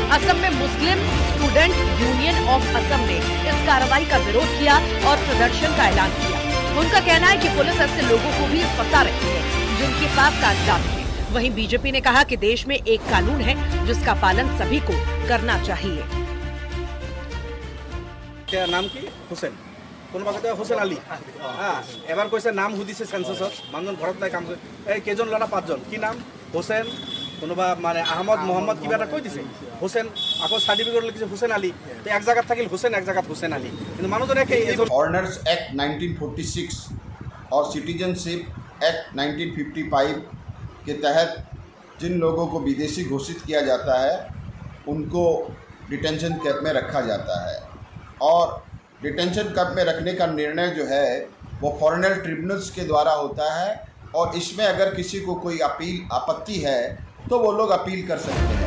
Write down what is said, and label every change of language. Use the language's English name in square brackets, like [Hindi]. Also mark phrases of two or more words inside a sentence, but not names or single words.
[Hindi] असम में मुस्लिम स्टूडेंट यूनियन ऑफ असम ने इस कार्रवाई का विरोध किया और प्रदर्शन का ऐलान किया। उनका कहना है कि पुलिस ऐसे लोगों को भी फंसा रही है जिनके पास कागजात है। वहीं बीजेपी ने कहा कि देश में एक कानून है जिसका पालन सभी को करना चाहिए। क्या नाम की [Assamese] हुसैन কোনোবা কথা হোসেন আলী এবাৰ কৈছে নাম সুধিছে সেন্সাছত মানুহজন ঘৰত নাই কাম কৰে এই কেইজন ল'ৰা 5 জন কি নাম হোসেন কোনোবা মানে আহমদ মোহাম্মদ কিবা এটা কৈ দিছে হোসেন আকৌ সাৰ্টিফিকেট লিখিছে হোসেন আলী তো এক জায়গাত থাকিল হোসেন এক জায়গাত হোসেন আলী কিন্তু মানুহজনে কি [Hindi] অর্ডিনেন্স অ্যাক্ট 1946 और सिटीजनशिप एक्ट 1955 के तहत जिन लोगों को विदेशी घोषित किया जाता है उनको [English] detention camp [Hindi] में रखा जाता है और [English] detention camp [Hindi] में रखने का निर्णय जो है वो [English] foreigner tribunals [Hindi] के द्वारा होता है और इसमें अगर किसी को कोई आपत्ति है तो वो लोग अपील कर सकते हैं।